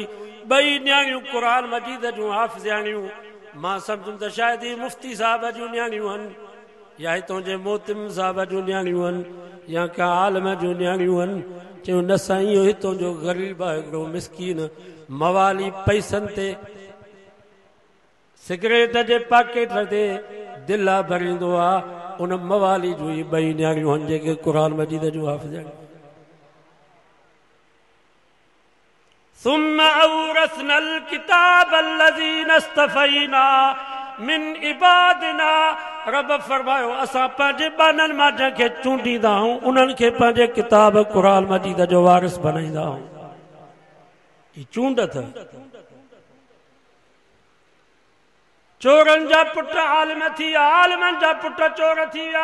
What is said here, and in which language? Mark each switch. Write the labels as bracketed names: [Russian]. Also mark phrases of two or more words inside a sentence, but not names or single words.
[Sindhi] 2 न्याणियूं क़ुरान मजीद जूं हाफ़िज़ाणियूं मां सम्झुमि त शायदि ही मुफ़्ती साहब जूं न्याणियूं आहिनि या हितां जे मोहतिम साहब जूं न्याणियूं आहिनि या का आलम जूं न्याणियूं आहिनि। चयो न साईं इहो हितां जो ग़रीब आहे हिकिड़ो मिस्कीन मवाली पैसनि ते सिगरेट जे पैकेट ते दिला भरींदो आहे उन मवाली जूं 2 न्याणियूं आहिनि जेके क़ुरान मजीद जूं हाफ़िज़ाणियूं। [Arabic] ثم أورثنا الكتاب الذين اصطفينا من عبادنا [Sindhi] रब फरमायो असां पंहिंजे बाननि मां जंहिंखे चूंडींदा आहियूं उन्हनि खे पंहिंजे किताब क़ुरान मजीद जो वारिस बनाईंदा आहियूं। ही चूंड अथव। चोरनि जा पुट आलिम थी विया आलिमनि जा पुट चोर थी विया।